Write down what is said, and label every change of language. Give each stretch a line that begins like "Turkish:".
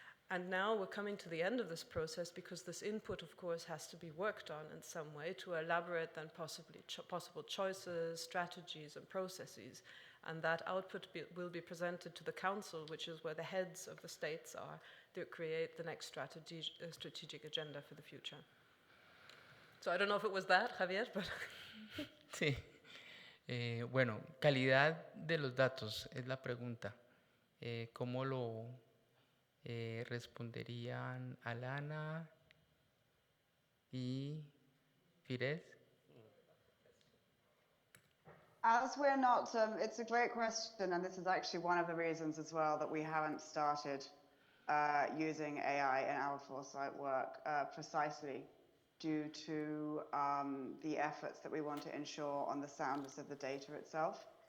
English: And now we're coming to the end of this process because this input, of course, has to be worked on in some way to elaborate then possible choices, strategies, and processes. And that output will be presented to the Council, which is where the heads of the states are, to create the next strategic agenda for the future. So I don't know if it was that, Javier, but...
Spanish: Sí. Bueno, calidad de los datos es la pregunta. ¿Cómo lo responderían Alana y Fires?
English: As we're not, it's a great question, and this is actually one of the reasons as well that we haven't started using AI in our foresight work, precisely due to the efforts that we want to ensure on the soundness of the data itself.